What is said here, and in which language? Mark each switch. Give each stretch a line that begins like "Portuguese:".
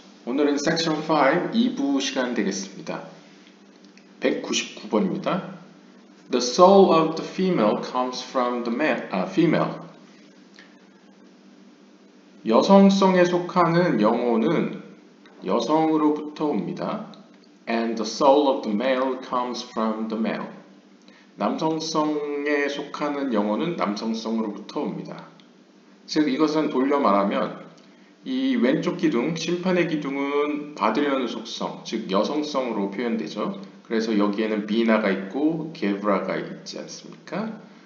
Korean: 오늘은 섹션 5 2부 시간 되겠습니다. 199번입니다.
English: The soul of the female comes from the female.
Korean: 여성성에 속하는 영혼은 여성으로부터 옵니다.
English: And the soul of the male comes from the male.
Korean: 남성성에 속하는 영혼은 남성성으로부터 옵니다. 즉 이것은 돌려 말하면 이 왼쪽 기둥, 심판의 기둥은 받으려는 속성, 즉 여성성으로 표현되죠. 그래서 여기에는 비나가 있고 게브라가 있지 않습니까?